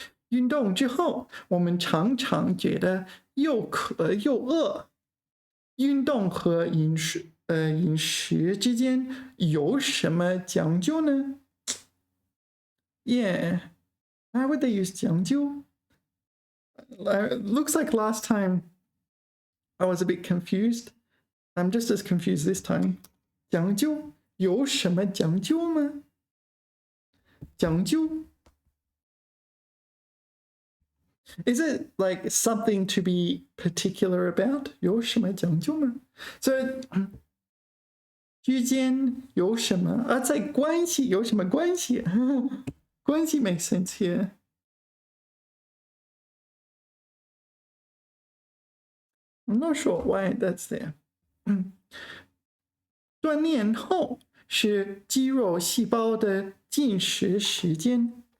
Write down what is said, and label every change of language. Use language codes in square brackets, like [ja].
[zh] 运动之后，我们常常觉得又渴又饿。运动和饮食之间有什么讲究呢？ [en] Yeah, how would they use 讲究? Looks like last time I was a bit confused. I'm just as confused this time. [zh] 讲究有什么讲究吗？ [en] 讲究 Is it like something to be particular about? [zh] 有什么讲究吗？So 之间有什么？在关系有什么关系？ [en] 关系 makes sense here. I'm not sure why that's there. [zh] 锻炼后是肌肉细胞的进食时间。